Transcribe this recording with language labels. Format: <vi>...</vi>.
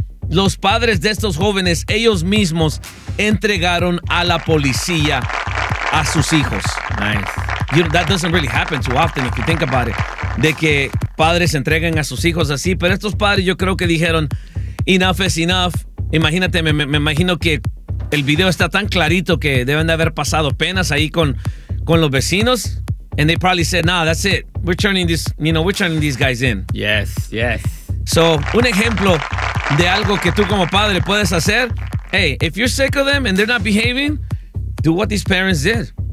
<es>Los padres de estos jóvenes, ellos mismos, entregaron a la policía a sus hijos.</es> <en>Nice. You know, that doesn't really happen too often if you think about it.</en> <es>De que padres entreguen a sus hijos así. Pero estos padres yo creo que dijeron,</es> <en>enough is enough.</en> <es>Imagínate, me imagino que el video está tan clarito que deben de haber pasado penas ahí con los vecinos.</es> <en>And they probably said, nah, that's it. We're turning these guys in. Yes, yes.</en> <es>So, un ejemplo de algo que tú como padre puedes hacer.</es> <en>Hey, if you're sick of them and they're not behaving, do what these parents did.</en>